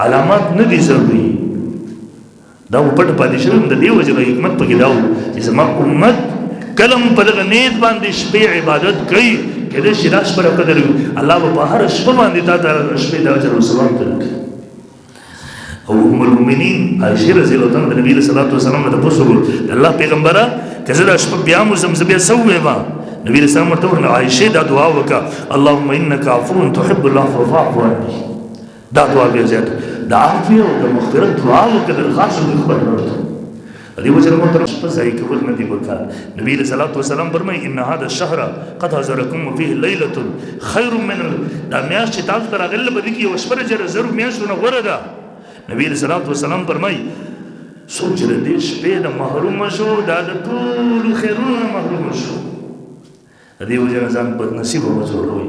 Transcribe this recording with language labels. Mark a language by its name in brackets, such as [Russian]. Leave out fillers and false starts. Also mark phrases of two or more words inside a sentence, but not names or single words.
[Pashto] علامات نه دي ضروري، دا و پټ پاتې شوی د دې وجې نه حکمت پکې دا و چې زما امت کلم په دغه نیت باندې شپې عبادت کوي کېدای شي دا شپه د قدر وي. الله به په هره شپه باندې تا ته شپې د اجر او ثواب درکړي. او ام المؤمنین عایشې رضی الله عنها د نبي صلی الله علیه وسلم نه تپوس وکړو د الله پیغمبره که زه دا شپه بیا موزم زه بیا څه ووایم؟ نبي صلی الله علیه وسلم ورته وویل عایشې دا دعا وکړه [Arabic] اللهم انک عفو تحب العفو فاعف عني. [Pashto] دا دعا بیا زیاته د عافیه او د مغفرت دعا وکړه درخواست وکړه خپل رب ته. دې وجه نه محترم شپه ضایع کول نه دي پکار. نبي صلی الله علیه وسلم فرمایي [Arabic] ان هذا الشهر قد حضرکم فيه لیلة خیر من [Pashto] دا میاشت چې تاسو ته راغلې په دې کې یوه شپه جره زرو میاشتو نه غوره ده. نبی صلی الله علیه وسلم فرمایي څوک چې د دې شپې نه محروم شو دا د ټولو خیرونو نه محروم شو. د دې وجه نه ځان بدنصیبه وځوروئ.